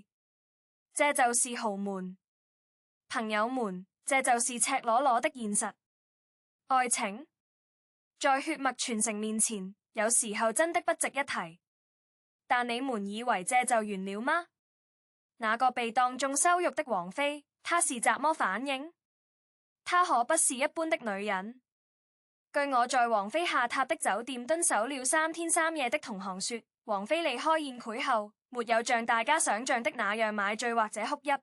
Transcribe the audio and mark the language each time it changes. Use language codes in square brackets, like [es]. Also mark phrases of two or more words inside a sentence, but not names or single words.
[zh] 這就是豪門。朋友們，這就是赤裸裸的現實。愛情在血脈傳承面前，有時候真的不值一提。但你們以為這就完了嗎？那個被當眾羞辱的王菲，她是怎麼反應？她可不是一般的女人。據我在王菲下榻的酒店蹲守了3天3夜的同行說，王菲離開宴會後，沒有像大家想象的那樣買醉或者哭泣。